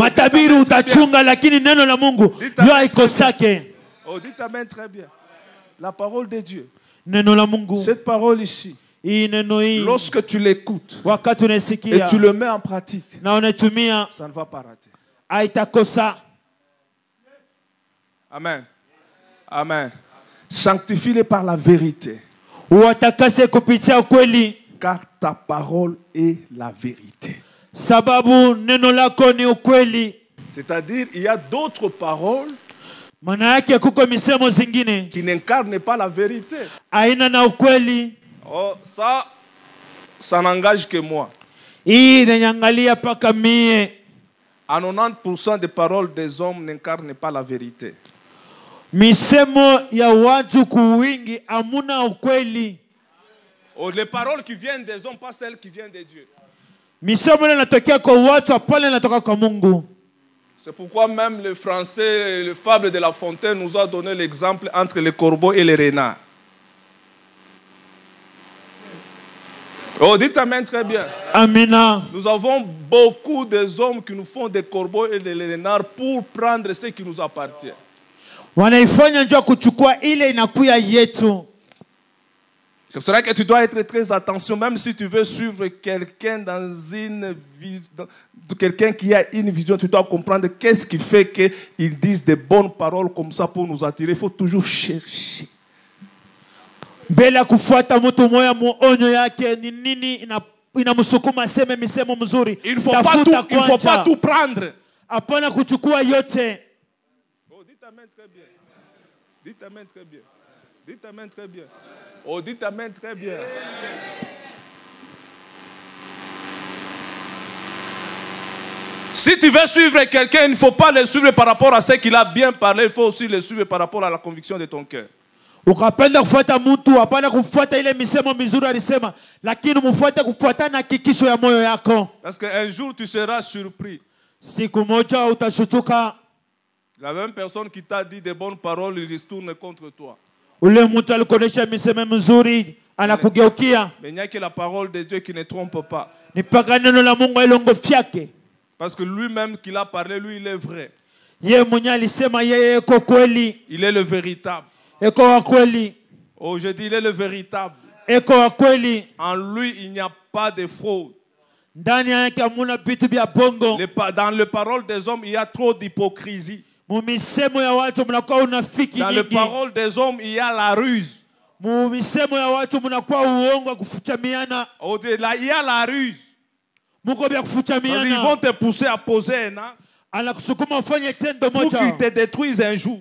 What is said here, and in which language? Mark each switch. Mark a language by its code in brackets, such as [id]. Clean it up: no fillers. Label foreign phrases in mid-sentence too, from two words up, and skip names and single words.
[sw] Matabiri utachunga lakini neno la Mungu yo haikosake. [fr] Oh, dites amen très bien. La parole de Dieu. [sw] Neno la Mungu. [fr] Cette parole ici, [sw] Hii neno hii [fr] lorsque tu l'écoutes [sw] wakati [fr] et [sw] unasikia [fr] tu le mets en pratique, [sw] na unatumia [fr] ça ne va pas rater. [sw] haitakosa. Amen. Amen. [fr] Sanctifie-les par la vérité, [sw] Uwatakase kupitia ukweli [fr] car ta parole est la vérité. [sw] sababu neno lako ni ukweli. [fr] C'est-à-dire, il y a d'autres paroles [sw] Maana yake kuko misemo zingine [fr] qui n'incarnent pas la vérité. [sw] aina na ukweli. [fr] Oh, ça n'engage que moi. [sw] Hii inanyangalia paka mie. [fr] À 90% des paroles des hommes n'incarnent pas la vérité. [sw] Misemo ya watu kuwingi amuna ukweli. [fr] Oh, les paroles qui viennent des hommes, pas celles qui viennent de Dieu. [sw] Misemo ile inatokea kwa watu hapana inatoka kwa Mungu. [fr] C'est pourquoi même le français, le fable de La Fontaine nous a donné l'exemple entre les corbeaux et les renards. Oh, dites amen très bien. [sw] Amina. [fr] Nous avons beaucoup d'hommes qui nous font des corbeaux et des renards pour prendre ce qui nous appartient. [sw] Wanaifanya njoo kuchukua ile inakuya yetu. [fr] C'est pour cela que tu dois être très attention, même si tu veux suivre quelqu'un dans une vision, quelqu'un qui a une vision, tu dois comprendre qu'est-ce qui fait qu'ils disent des bonnes paroles comme ça pour nous attirer. Il faut toujours chercher. [sw] Mbele kufuata mtu moya muonyo yake ni nini inamsukuma seme misemo mzuri. [fr] Il ne faut pas tout prendre. [sw] Hapana kuchukua yote. [fr] Oh, dites amen très bien. Dites amen très bien. Dites amen très bien. Oh, dites amen très bien. Si tu veux suivre quelqu'un, il ne faut pas le suivre par rapport à ce qu'il a bien parlé, il faut aussi le suivre par rapport à la conviction de ton cœur. [sw] Ukapenda kufuata mtu hapana kufuata ile misemo mizuri alisema, lakini mfuate kufuata na hakikisho ya moyo yako. [fr] Parce qu'un jour tu seras surpris. [sw] Siku moja utashutuka. [fr] La même personne qui t'a dit des bonnes paroles, il se tourne contre toi. [sw] Ule mtu alikuonesha misemo mizuri anakugeukia. [fr] Mais il n'y a que la parole de Dieu qui ne trompe pas. [sw] Ni paka neno la Mungu ilongo fyake. [fr] Parce que lui-même qui l'a parlé, lui il est vrai. [sw] Yeye mwenye alisema yeye eko kweli. [fr] Il est le véritable. [sw] Eko wa kweli. [fr] Oh, je dis, il est le véritable. [sw] Eko wa kweli. [fr] En lui, il n'y a pas de fraude. [sw] Ndani yake hamuna vitu vya bongo. [fr] Dans les paroles des hommes, il y a trop d'hypocrisie. [sw] Mumisemo ya watu mnakuwa unafiki [fr] Dans [sw] nyingi. [fr] les paroles des hommes, il y a la ruse. Au-delà, il y a la ruse. Ils vont te pousser à poser un acte pour qu'ils te détruisent un jour.